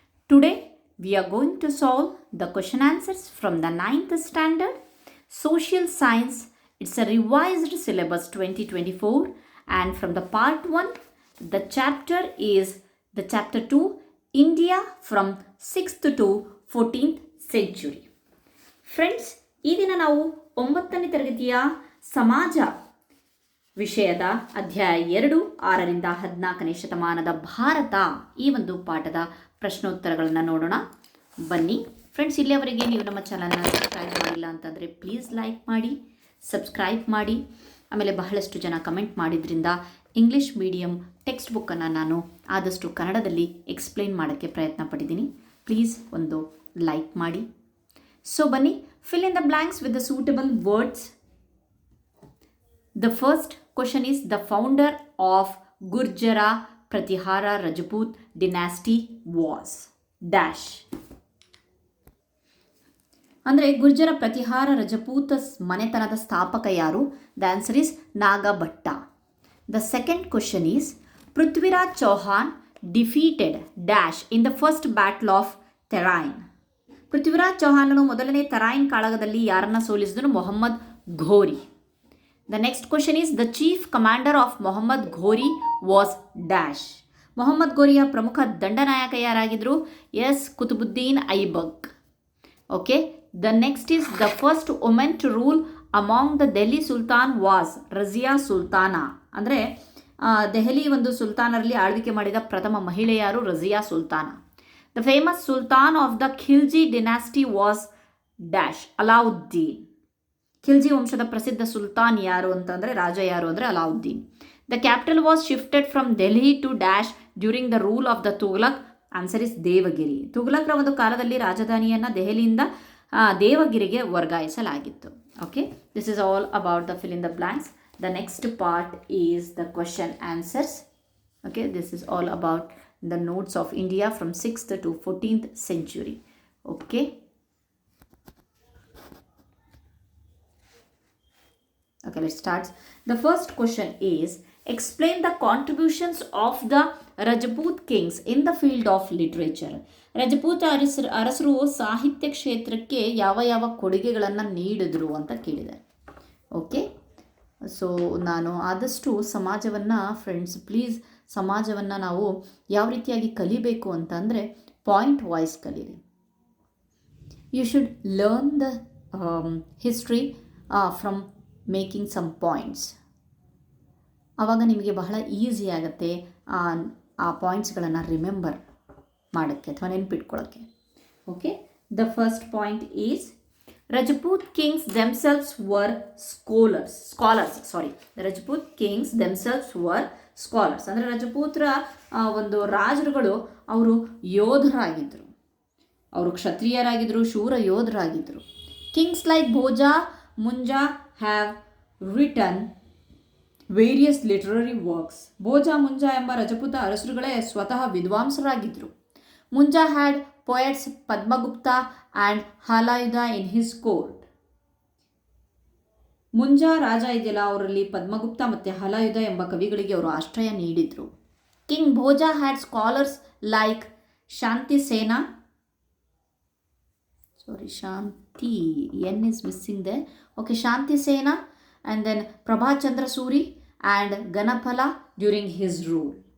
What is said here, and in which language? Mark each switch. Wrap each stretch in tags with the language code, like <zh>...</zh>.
<en>Today we are going to solve the question answers from the 9th standard social science. It's a revised syllabus 2024 and from the part 1 the chapter is the chapter 2 India from 6th to 14th century.</en> <kn>Friends ಈ ದಿನ ನಾವು 9ನೇ ತರಗತಿಯ ಸಮಾಜ ವಿಷಯದ ಅಧ್ಯಾಯ 2 6ರಿಂದ 14ನೇ ಶತಮಾನದ ಭಾರತ ಈ ಒಂದು ಪಾಠದ ಪ್ರಶ್ನೋತ್ತರಗಳನ್ನು ನೋಡೋಣ. ಬನ್ನಿ ಫ್ರೆಂಡ್ಸ್, ಇಲ್ಲಿಯವರೆಗೆ ನೀವು ನಮ್ಮ ಚಾನಲ್ನ ಸಬ್ಸ್ಕ್ರೈಬ್ ಮಾಡಿಲ್ಲ ಅಂತಂದರೆ ಪ್ಲೀಸ್ ಲೈಕ್ ಮಾಡಿ, ಸಬ್ಸ್ಕ್ರೈಬ್ ಮಾಡಿ. ಆಮೇಲೆ ಬಹಳಷ್ಟು ಜನ ಕಮೆಂಟ್ ಮಾಡಿದ್ರಿಂದ ಇಂಗ್ಲೀಷ್ ಮೀಡಿಯಂ ಟೆಕ್ಸ್ಟ್ ಬುಕ್ಕನ್ನು ನಾನು ಆದಷ್ಟು ಕನ್ನಡದಲ್ಲಿ ಎಕ್ಸ್ಪ್ಲೈನ್ ಮಾಡೋಕ್ಕೆ ಪ್ರಯತ್ನ ಪಟ್ಟಿದ್ದೀನಿ. ಪ್ಲೀಸ್ ಒಂದು ಲೈಕ್ ಮಾಡಿ.</kn> <en>so</en> <kn>ಬನ್ನಿ,</kn> <en>fill in the blanks with the suitable words. The first question is the founder of Gurjara Pratihara Rajput dynasty was dash.</en> <kn>ಅಂದರೆ ಗುರ್ಜರ ಪ್ರತಿಹಾರ ರಜಪೂತ ಮನೆತನದ ಸ್ಥಾಪಕ ಯಾರು?</kn> <en>The answer is Nagabhata. The second question is Prithviraj Chauhan defeated dash in the first battle of Tarain.</en> <kn>Prithviraj ಚೌಹಾನನು ಮೊದಲನೇ ತರಾಯಿನ್ ಕಾಳಗದಲ್ಲಿ ಯಾರನ್ನ ಸೋಲಿಸಿದನು?</kn> <en>Mohammad Ghori. The next question is the chief commander of Mohammad Ghori was dash.</en> <kn>Mohammed ಘೋರಿಯ ಪ್ರಮುಖ ದಂಡನಾಯಕ ಯಾರಾಗಿದ್ದರು? S Qutubuddin Aibak.</kn> <en>Okay, the next is the first women to rule among the Delhi sultan was Razia Sultana.</en> <kn>ಅಂದರೆ ದೆಹಲಿ ಒಂದು ಸುಲ್ತಾನರಲ್ಲಿ ಆಳ್ವಿಕೆ ಮಾಡಿದ ಪ್ರಥಮ ಮಹಿಳೆ ಯಾರು? Razia Sultana.</kn> <en>The famous Sultan of the Khilji dynasty was dash Alauddin.</en> <kn>Khilji ವಂಶದ ಪ್ರಸಿದ್ಧ ಸುಲ್ತಾನ್ ಯಾರು ಅಂತಂದರೆ ರಾಜ ಯಾರು ಅಂದರೆ Alauddin.</kn> <en>The capital was shifted from Delhi to dash during the rule of the Tughlaq. Answer is Devagiri.</en> <kn>ತುಘಲಕ್ರ ಒಂದು ಕಾಲದಲ್ಲಿ ರಾಜಧಾನಿಯನ್ನು ದೆಹಲಿಯಿಂದ ದೇವಗಿರಿಗೆ ವರ್ಗಾಯಿಸಲಾಗಿತ್ತು.</kn> <en>Okay, this is all about the fill in the blanks. The next part is the question answers. Okay, this is all about the notes of India from 6th to 14th century. Okay, let's start. The first question is explain the contributions of the Rajput kings in the field of literature.</en> <kn>Rajput ಅರಸರು ಸಾಹಿತ್ಯ ಕ್ಷೇತ್ರಕ್ಕೆ ಯಾವ ಯಾವ ಕೊಡುಗೆಗಳನ್ನು ನೀಡಿದ್ರು ಅಂತ ಕೇಳಿದ್ದಾರೆ. Okay, so ನಾನು ಆದಷ್ಟು ಸಮಾಜವನ್ನು ಫ್ರೆಂಡ್ಸ್ ಪ್ಲೀಸ್ ಸಮಾಜವನ್ನು ನಾವು ಯಾವ ರೀತಿಯಾಗಿ ಕಲಿಬೇಕು ಅಂತಂದರೆ ಪಾಯಿಂಟ್ ವೈಸ್ ಕಲೀರಿ.</kn> <en>You should learn the history from making some points.</en> <kn>ಆವಾಗ ನಿಮಗೆ ಬಹಳ ಈಸಿ ಆಗುತ್ತೆ ಆ ಪಾಯಿಂಟ್ಸ್ಗಳನ್ನು ರಿಮೆಂಬರ್ ಮಾಡೋಕ್ಕೆ ಅಥವಾ ನೆನಪಿಟ್ಕೊಳ್ಳೋಕ್ಕೆ.</kn> <en>Okay, the first point is Rajput kings themselves were scholars. The Rajput kings themselves were scholars.</en> <kn>ಅಂದರೆ ರಜಪೂತ್ರ ಒಂದು ರಾಜರುಗಳು ಅವರು ಯೋಧರಾಗಿದ್ದರು, ಅವರು ಕ್ಷತ್ರಿಯರಾಗಿದ್ದರು, ಶೂರ ಯೋಧರಾಗಿದ್ದರು.</kn> <en>Kings like Bhoja Munja have written various literary works.</en> <kn>ಭೋಜಾ ಮುಂಜಾ ಎಂಬ ರಜಪೂತ ಅರಸರುಗಳೇ ಸ್ವತಃ ವಿದ್ವಾಂಸರಾಗಿದ್ದರು.</kn> <en>Munja had poets Padmagupta and Halayuda in his court.</en> <kn>ಮುಂಜಾ ರಾಜ ಇದೆಯಲ್ಲ, ಅವರಲ್ಲಿ ಪದ್ಮಗುಪ್ತ ಮತ್ತು ಹಲಾಯುಧ ಎಂಬ ಕವಿಗಳಿಗೆ ಅವರು ಆಶ್ರಯ ನೀಡಿದರು.</kn> <en>King Bhoja had scholars like Shanti Sena, Shanti n is missing there. Okay, Shanti Sena and then Prabhachandra Suri and Ganaphala during his rule.</en>